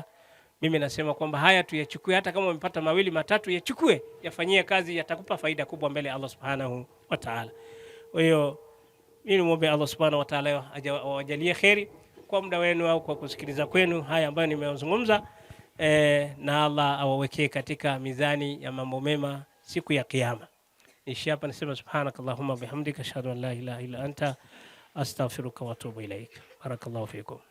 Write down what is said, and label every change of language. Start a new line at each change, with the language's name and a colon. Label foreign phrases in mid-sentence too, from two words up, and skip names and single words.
Swahili: Mimi nasema kwamba haya tuyachukue, hata kama umepata 2 3 yachukue, yafanyie kazi, yatakupa faida kubwa mbele
Arabic: الله سبحانه وتعالى.
Swahili: Kwa hiyo mimi muombe
Arabic: الله سبحانه وتعالى
Swahili: awajalie kheri kwa muda wenu au kwa kusikiliza kwenu haya ambayo nimeyazungumza, na Allah awawekee katika mizani ya mambo mema siku ya kiyama. Nishi hapa nasema
Arabic: سبحانك اللهم وبحمدك أشهد أن لا إله إلا أنت أستغفرك وأتوب إليك. بارك الله فيكم.